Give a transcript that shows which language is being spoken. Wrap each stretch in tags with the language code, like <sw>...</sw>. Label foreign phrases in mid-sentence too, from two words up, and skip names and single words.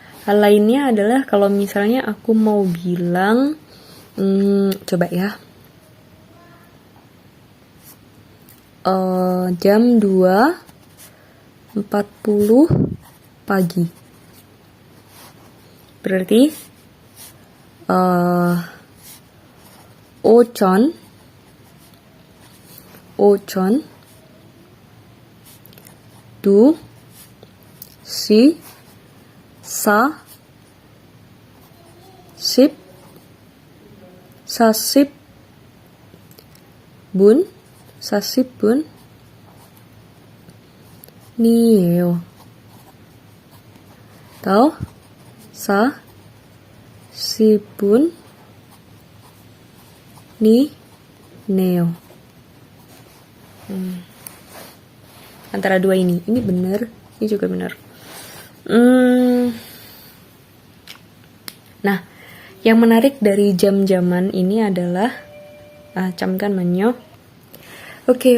<id>Hal lainnya adalah kalau misalnya aku mau bilang, coba ya, jam 2.40 pagi.</id> <ko>Berarti 오전 두 시 40분 이에요. 더 40분 네요.</ko> <id>Antara dua ini benar, ini juga benar. Nah, yang menarik dari jam-jaman ini adalah 잠깐만요. Oke.</id>